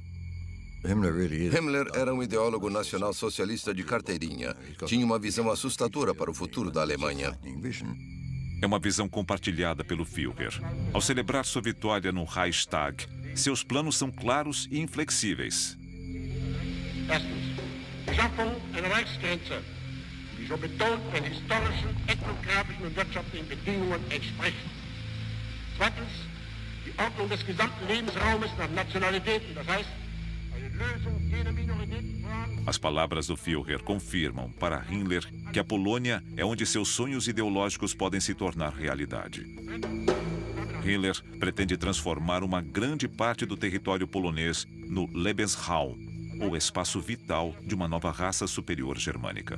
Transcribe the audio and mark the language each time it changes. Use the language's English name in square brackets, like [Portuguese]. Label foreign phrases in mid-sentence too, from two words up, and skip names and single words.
[Portuguese] Himmler era um ideólogo nacional-socialista de carteirinha. Tinha uma visão assustadora para o futuro da Alemanha. É uma visão compartilhada pelo Führer. Ao celebrar sua vitória no Reichstag, seus planos são claros e inflexíveis. [German] Erstens, Schaffung einer Reichsgrenze, die schon betont den historischen, ethnografischen und wirtschaftlichen Bedingungen entspricht. Zweitens, die Ordnung des gesamten Lebensraumes nach Nationalitäten, das heißt, eine Lösung jener Minoritätenfragen. [Portuguese] As palavras do Führer confirmam para Himmler que a Polônia é onde seus sonhos ideológicos podem se tornar realidade. Himmler pretende transformar uma grande parte do território polonês no Lebensraum, ou espaço vital de uma nova raça superior germânica.